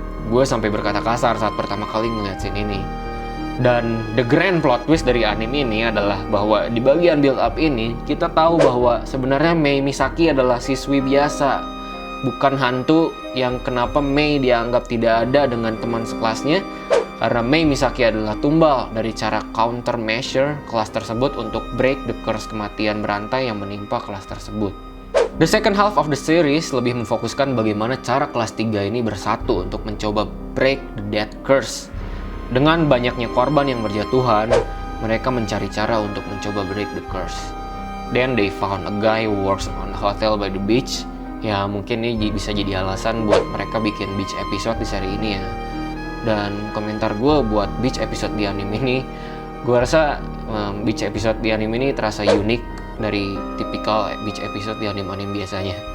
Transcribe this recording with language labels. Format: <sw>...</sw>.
<id>Gue sampai berkata kasar saat pertama kali ngeliat scene ini. Dan</id> <en>the grand plot twist</en> <id>dari anime ini adalah bahwa di bagian build up ini kita tahu bahwa sebenarnya Mei Misaki adalah siswi biasa, bukan hantu yang kenapa Mei dianggap tidak ada dengan teman sekelasnya, karena Mei Misaki adalah tumbal dari cara countermeasure kelas tersebut untuk</id> <en>break the curse</en> <id>kematian berantai yang menimpa kelas tersebut.</id> <en>The second half of the series</en> <id>lebih memfokuskan bagaimana cara kelas 3 ini bersatu untuk mencoba</id> <en>break the death curse.</en> <id>Dengan banyaknya korban yang berjatuhan, mereka mencari cara untuk mencoba</id> <en>break the curse. Then they found a guy who works on a hotel by the beach.</en> <id>Ya mungkin ini bisa jadi alasan buat mereka bikin beach episode di seri ini ya. Dan komentar gue buat beach episode di anime ini, gue rasa beach episode di anime ini terasa unik dari tipikal beach episode di anime-anime biasanya.</id>